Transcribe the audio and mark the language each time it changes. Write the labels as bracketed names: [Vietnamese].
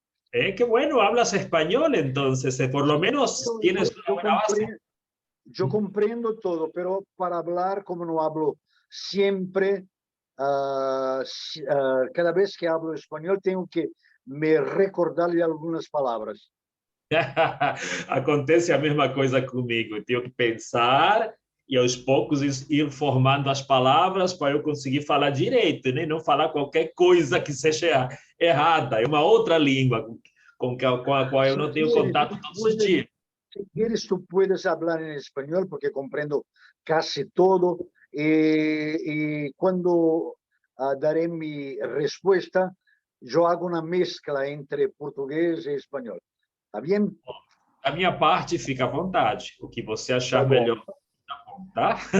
[Spanish] Qué bueno, hablas español entonces, por lo menos tienes una buena base. Yo comprendo todo, pero para hablar, como no hablo siempre, cada vez que hablo español tengo que me recordarle algunas palabras. [Portuguese] Acontece a mesma coisa comigo. Eu tenho que pensar e aos poucos ir formando as palavras para eu conseguir falar direito, né? Não falar qualquer coisa que seja errada. É uma outra língua com a qual eu não tenho contato todos os dias. [Spanish] Si quieres, tú puedes hablar en español porque comprendo casi todo. Y cuando daré mi respuesta, yo hago una mezcla entre portugués y español. ¿Está bien? [Portuguese] A minha parte, fica à vontade. O que você achar melhor tá?